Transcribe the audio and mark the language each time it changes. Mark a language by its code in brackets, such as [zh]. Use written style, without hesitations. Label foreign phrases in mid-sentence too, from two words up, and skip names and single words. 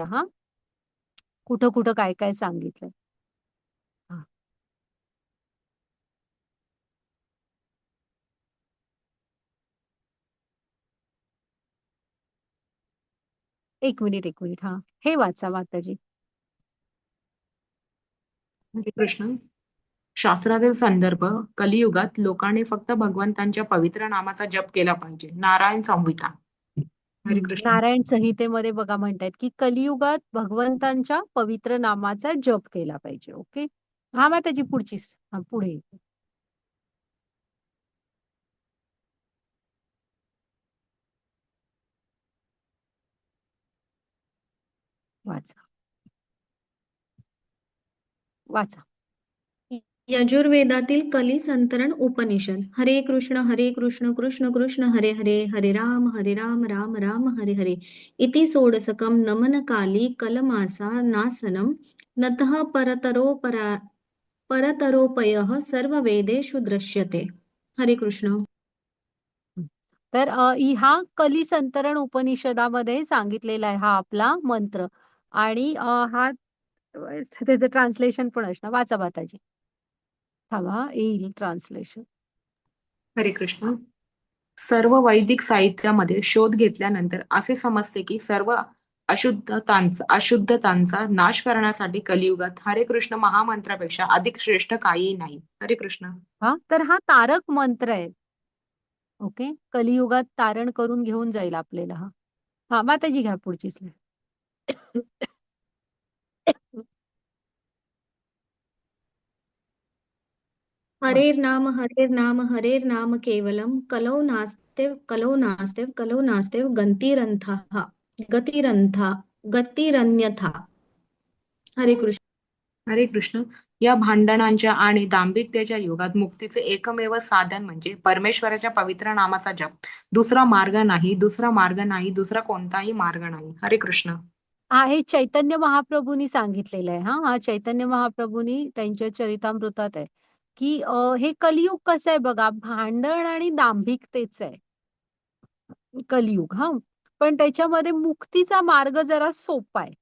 [mr] कुठं कुठं काय काय सांगितलंय. हा, एक मिनिट. हा, हे वाचा माताजी. हरे कृष्ण. शास्त्रातील संदर्भ, कलियुगात लोकांनी फक्त भगवंतांच्या पवित्र नामाचा जप केला पाहिजे. नारायण संहिता. हरे कृष्ण. नारायण संहितेमध्ये बघा म्हणतायत की कलियुगात भगवंतांच्या पवित्र नामाचा जप केला पाहिजे. ओके, हा, मग त्याची पुढची पुढे वाचा वाचा. यजुर्वेदातील कली संतरण उपनिषद. [sa] हरे कृष्ण कृष्ण कृष्ण हरे हरे, हरे राम राम राम हरे हरे. इति सोडसकम नमन काली कलमासा नासनम नतः परतरोपयः सर्व वेदेषु दृश्यते. [mr] हरे कृष्ण. तर हा कली संतरण उपनिषदामध्ये सांगितलेला आहे हा आपला मंत्र. आणि हा त्याचं ट्रान्सलेशन पण असणार. वाचा माताजी. थांबा, येईल ट्रान्सलेशन. हरे कृष्ण. सर्व वैदिक साहित्यामध्ये शोध घेतल्यानंतर असे समजते की सर्व अशुद्धतांचा नाश करण्यासाठी कलियुगात हरे कृष्ण महामंत्रापेक्षा अधिक श्रेष्ठ काहीही नाही. हरे कृष्ण. तर हा तारक मंत्र आहे. ओके, कलियुगात तारण करून घेऊन जाईल आपल्याला. हा, माताजी घ्या पुढची स्लाइड. [sa] हरेर्नाम केवलम कलौ नास्तेव गतिरन्यथा. [mr] हरे कृष्ण. हरे कृष्ण. या भांडणांच्या आणि दांभिकतेच्या युगात मुक्तीचे एकमेव साधन म्हणजे परमेश्वराच्या पवित्र नामाचा जप. दुसरा मार्ग नाही, दुसरा कोणताही मार्ग नाही. हरे कृष्ण. हे चैतन्य महाप्रभूंनी सांगितलेलं आहे. हा चैतन्य महाप्रभूंनी त्यांच्या चरितामृतात आहे की हे कलियुग कसं आहे बघा, भांडण आणि दांभिकतेच आहे कलियुग. पण त्याच्यामध्ये मुक्तीचा मार्ग जरा सोपा आहे.